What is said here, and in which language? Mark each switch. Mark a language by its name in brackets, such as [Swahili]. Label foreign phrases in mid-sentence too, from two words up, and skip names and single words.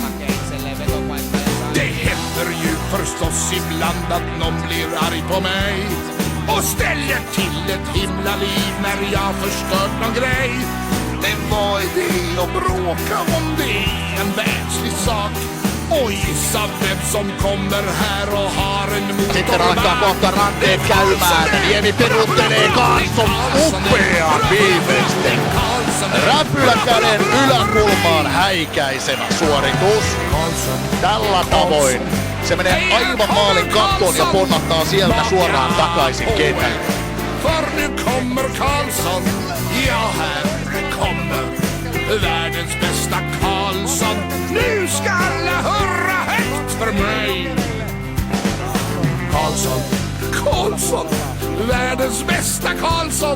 [Swedish] Det händer ju förstås ibland att någon blir arg på mig och ställer till ett himla liv när jag förstört någon grej. Men vad är det att bråka om? Det är en världslig sak. Och gissa vem som kommer här och har en motorvagn. [Finnish] Sitten alkaa kohta ranteet käymään. Niemi peruttelee Karlsson upean viimeisten. Räpyläkäden yläkulmaan häikäisevä suoritus. Tällä tavoin se menee aivan maalin kattoon ja ponnahtaa sieltä suoraan takaisin kentälle. [Swedish] För nu kommer Karlsson, ja här kommer världens bästa Karlsson. Nu ska alla hurra högt för mig. Karlsson, världens bästa Karlsson.